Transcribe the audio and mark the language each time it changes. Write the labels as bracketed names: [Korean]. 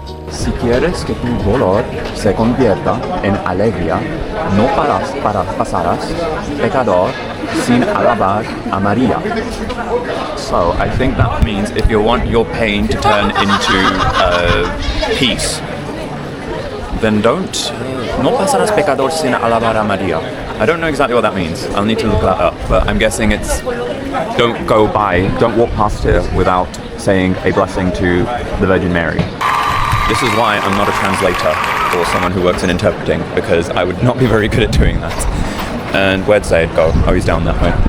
[Spanish] Si quieres que tu dolor se convierta en alegría, no pasarás pecador sin alabar a María. [English] So I think that means if you want your pain to turn into peace, then don't. [Spanish] No pasarás pecador sin alabar a María. [English] I don't know exactly what that means. I'll need to look that up, but I'm guessing it's don't walk past here without saying a blessing to the Virgin Mary. This is why I'm not a translator or someone who works in interpreting, because I would not be very good at doing that. And where'd Zayed go? Oh, he's down that way.